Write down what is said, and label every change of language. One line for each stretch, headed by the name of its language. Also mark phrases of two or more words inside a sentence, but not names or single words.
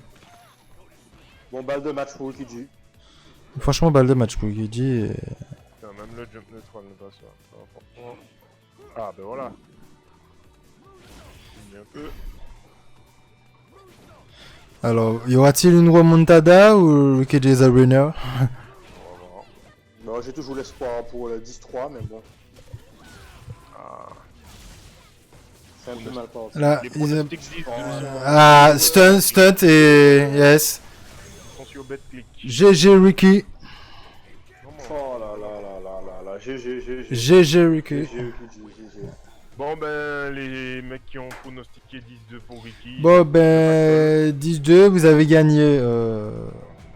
French: Bon, balle de match pour Rikiji. Franchement, balle de match pour Guidi. Putain, même le
English: jump neutral
French: ne passe pas. Ah, franchement. Ah, ben voilà. Il met un peu. Alors, y aura-t-il une remontada ou Guidi
English: is a winner?
French: On va voir. Non, j'ai toujours l'espoir pour le 10-3, mais bon. Ah. C'est un peu mal parti. Là, Les ils a- pronostics disent Ah, stunt et... Yes. sont sur BetClick.
English: GG Ricky.
French: Oh là là là là là là,
English: GG. GG Ricky. GG.
French: Bon ben, les mecs qui ont pronostiqué 10-2 pour Ricky. Bon ben, 10-2, vous avez gagné